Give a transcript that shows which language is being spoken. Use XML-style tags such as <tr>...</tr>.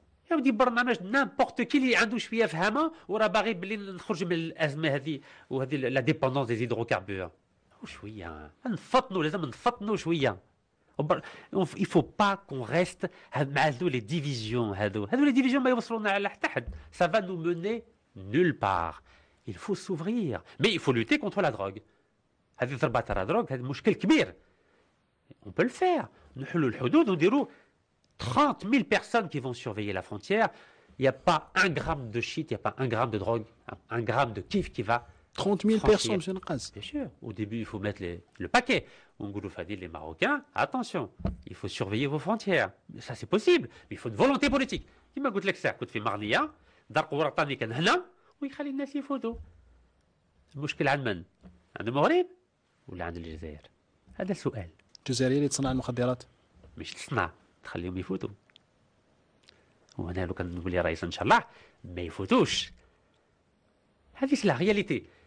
<ar>يا ودي برنامج نامبورت كي اللي عنده شويه فهمه وراه باغي بلي نخرج من الازمه هذه، وهذه لا ديبوندونس دي زيدروكاربور. وشويه نفطنوا، لازم نفطنوا شويه.</ar> <fr>il faut pas qu'on reste</fr> <ar>مع هذو لي ديفيزيون، هذو لي ديفيزيون ما يوصلونا على حتى حد.</ar> <fr>ça va nous mener nulle part. il faut s'ouvrir mais il faut lutter contre la drogue.</fr> <ar>هذه ضربه ترى دروغ، هذا مشكل كبير.</ar> <fr>on peut le faire.</fr> <ar>نحلوا الحدود ونديروا</ar> <fr>30 000 personnes qui vont surveiller la frontière. Il n'y a pas un gramme de shit, il n'y a pas un gramme de drogue, un gramme de kiff qui va 30 000 personnes, monsieur Naqaz. Bien sûr. Au début, il faut mettre le paquet. On dit les Marocains, attention, il faut surveiller vos frontières. Ça, c'est possible, mais il faut une volonté politique.</fr> <ar>كما قلت لك ساعة كنت في مغنية، دار قورطاني كان هنا ويخلي الناس يفوتوا. المشكل عند من؟ عند المغرب ولا عند الجزائر؟ هذا السؤال. الجزائرية اللي تصنع المخدرات؟ مش تصنع، تخليهم يفوتوا. وانا لو كان نقول يا رئيس ان شاء الله ما يفوتوش. هذه لا رياليتي.</ar>